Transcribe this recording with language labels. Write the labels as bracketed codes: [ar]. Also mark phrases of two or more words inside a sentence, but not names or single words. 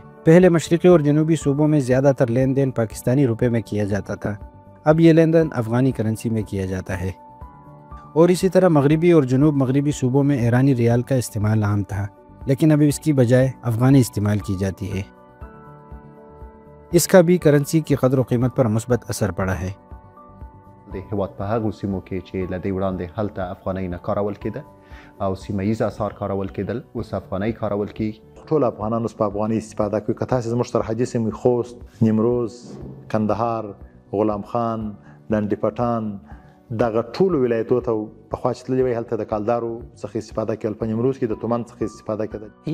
[ur] پہلے مشرقی اور جنوبی صوبوں میں زیادہ تر لین دین پاکستانی روپے میں کیا جاتا تھا، اب یہ لین دین افغانی کرنسی میں کیا جاتا ہے. اور اسی طرح مغربی اور جنوب مغربی صوبوں میں ایرانی ریال کا استعمال عام تھا، لیکن اب اس کی بجائے افغانی استعمال کی جاتی ہے. اس کا بھی کرنسی کی قدر و قیمت پر مثبت اثر پڑا ہے. [ps] د هېواد په هغو سیمو کې چې له دې وړاندې هلته افغانۍ نه کارول کېده او سیمه ییز اسعار کارول کېدل، اوس افغانۍ کارول کېږي. ټول افغانان اوس په افغانۍ استفاده کوي. که تاسې زموږ سرحدي سیمې خوست، نیمروز، کندهار، غلام خان، لنډي پټان، دغه ټولو ولایتونو ته پخوا چې تللي وای هلته د کالدارو څخه استفاده کول، په نیمروز کې د تومان څخه استفاده کېدل.